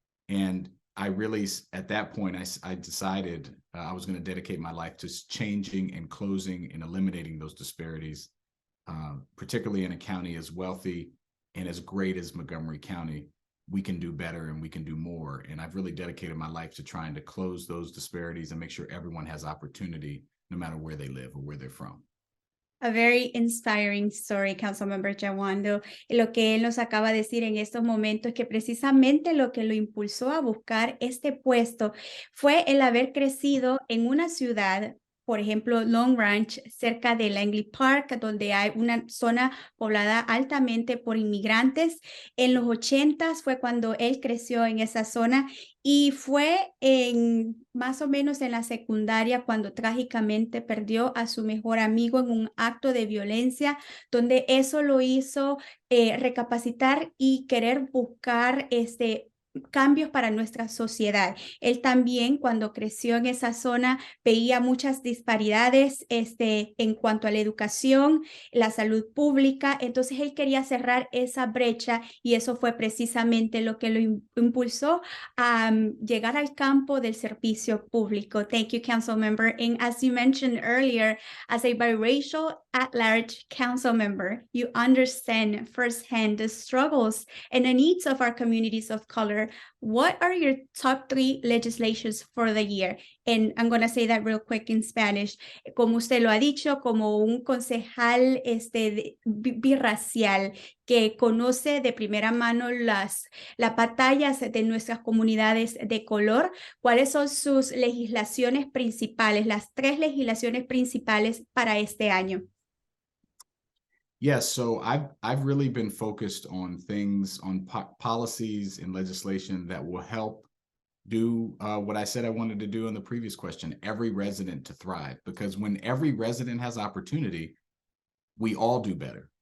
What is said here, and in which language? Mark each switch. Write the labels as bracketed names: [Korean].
[English] And I really, at that point, I decided I was going to dedicate my life to changing and closing and eliminating those disparities, particularly in a county as wealthy and as great as Montgomery County. We can do better and we can do more. And I've really dedicated my life to trying to close those disparities and make sure everyone has opportunity, no matter where they live or where they're from. A very inspiring story, Councilmember Jawando. [Spanish] Lo que él nos acaba de decir en estos momentos es que precisamente lo que lo impulsó a buscar este puesto fue el haber crecido en una ciudad, por ejemplo, Long Ranch, cerca de Langley Park, donde hay una zona poblada altamente por inmigrantes. En los 80s fue cuando él creció en esa zona y fue más o menos en la secundaria cuando trágicamente perdió a su mejor amigo en un acto de violencia, donde eso lo hizo recapacitar y querer buscar cambios para nuestra sociedad. Él también, cuando creció en esa zona, veía muchas disparidades en cuanto a la educación, la salud pública. Entonces, él quería cerrar esa brecha y eso fue precisamente lo que lo impulsó a llegar al campo del servicio público. [English] Thank you, council member. And as you mentioned earlier, as a biracial at-large council member, you understand firsthand the struggles and the needs of our communities of color. What are your top 3 legislations for the year? And I'm going to say that real quick in Spanish. [Spanish] Como usted lo ha dicho, como un concejal birracial que conoce de primera mano las batallas de nuestras comunidades de color, ¿cuáles son sus legislaciones principales, las 3 legislaciones principales para este año? [English] Yes, so I've really been focused on things, on policies and legislation that will help do what I said I wanted to do in the previous question, every resident to thrive, because when every resident has opportunity, we all do better.